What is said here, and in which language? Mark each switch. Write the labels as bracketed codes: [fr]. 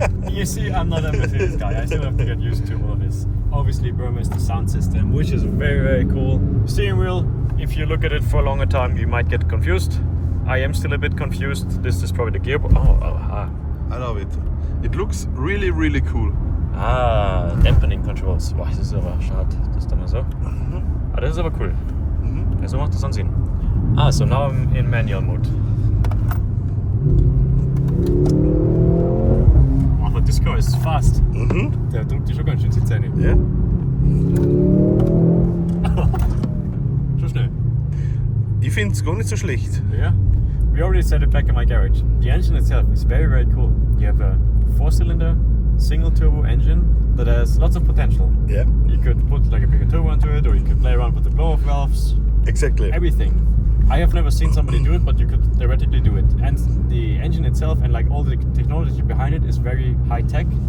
[en] You see, I'm not a Mercedes guy. I still have to get used to all of this. Obviously, Burma is the sound system, which is very, very cool. Steering wheel, if you look at it for a longer time, you might get confused. I am still a bit confused. This is probably the gearbox. I love it. It looks really, really cool. Dampening Controls. [de] Boah, das ist aber schade. Das ist dann so. Ah, das ist aber cool. Ja, so macht das dann Sinn. [en] So now I'm in manual mode. [de] Aber [en] this car is fast. [de] Der drückt die schon ganz schön die Zähne. Ja. Schon schnell. Ich finde es gar nicht so schlecht. [en] Yeah. We already set it back in my garage. The engine itself is very, very cool. You have a 4-cylinder, single turbo engine that has lots of potential. Yeah. You could put like a bigger turbo into it, or you could play around with the blow-off valves. Exactly. Everything. I have never seen somebody do it, but you could theoretically do it. And the engine itself and like all the technology behind it is very high tech.